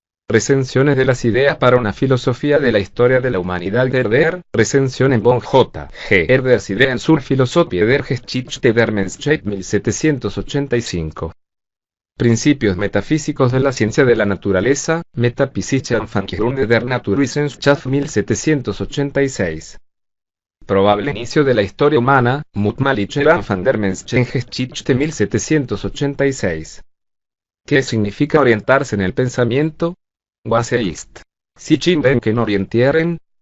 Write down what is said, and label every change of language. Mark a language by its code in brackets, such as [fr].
[es] Recensiones de las ideas para una filosofía de la historia de la humanidad Herder, [de] Recensionen von [es] J. [de] G. Herders Ideen zur Philosophie der Geschichte der Menschheit 1785. [es] Principios metafísicos de la ciencia de la naturaleza, [de] Metaphysische Anfangsgründe der Naturwissenschaft [es] 1786. Probable inicio de la historia humana, [de] Mutmalicher Anfang der Menschengeschichte [es] 1786. ¿Qué significa orientarse en el pensamiento? [de] Was ist sich im Denken orientieren?